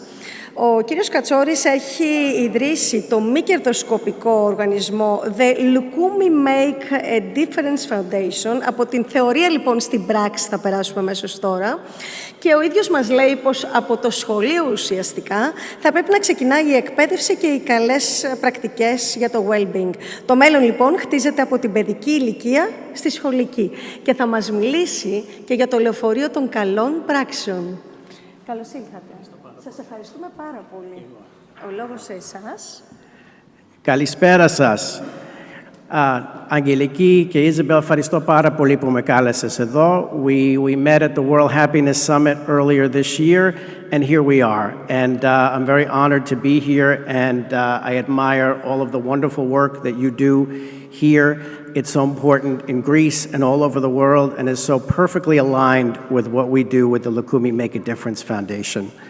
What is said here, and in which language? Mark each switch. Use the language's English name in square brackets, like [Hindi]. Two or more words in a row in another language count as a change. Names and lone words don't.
[Greek] Ο κύριος Κατσόρης έχει ιδρύσει το μη κερδοσκοπικό οργανισμό The Lukumi Make a Difference Foundation. Από την θεωρία, λοιπόν, στην πράξη θα περάσουμε αμέσως τώρα. Και ο ίδιος μας λέει πως από το σχολείο ουσιαστικά θα πρέπει να ξεκινάει η εκπαίδευση και οι καλές πρακτικές για το well-being. Το μέλλον, λοιπόν, χτίζεται από την παιδική ηλικία στη σχολική. Και θα μας μιλήσει και για το λεωφορείο των καλών πράξεων. Καλώς ήλθατε. Σας ευχαριστούμε πάρα πολύ. Ο λόγος σε εσάς. Καλησπέρα σας. Αγγελική και Ιζαμπέλ, ευχαριστώ πάρα πολύ που με κάλεσες εδώ. [English] We met at the World Happiness Summit earlier this year, and here we are. And I'm very honored to be here, and I admire all of the wonderful work that you do here. It's so important in Greece and all over the world, and is so perfectly aligned with what we do with the Lukumi Make a Difference Foundation.